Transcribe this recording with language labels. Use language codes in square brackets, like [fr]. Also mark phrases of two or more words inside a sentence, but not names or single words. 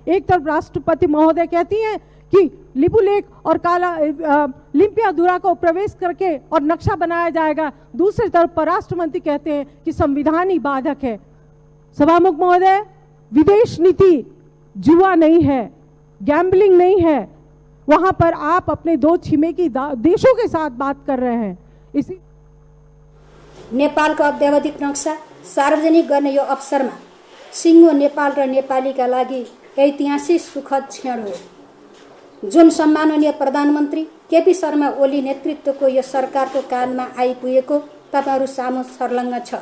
[hi] एक तरफ राष्ट्रपति महोदय कहती हैं कि लिपुलेख और लिम्पियाधुरा को प्रवेश करके और नक्शा बनाया जाएगा, दूसरी तरफ परराष्ट्र मंत्री कहते हैं कि संविधान ही बाधक है। सभामुख महोदय, विदेश नीति जुआ नहीं है, गैम्बलिंग नहीं है। वहां पर आप अपने 2 छिमेकी देशों के साथ बात कर रहे हैं। इसी [ne] नेपालको अद्यावधिक नक्सा सार्वजनिक गर्ने यो अवसरमा सिङ्गो नेपाल र नेपालीका लागि ऐतिहासिक सुखद क्षण हो, जुन सम्माननीय प्रधानमन्त्री केपी शर्मा ओली नेतृत्वको यो सरकारको कानमा आइपुगेको तपाईहरू सामु सर्लङ्ग छ।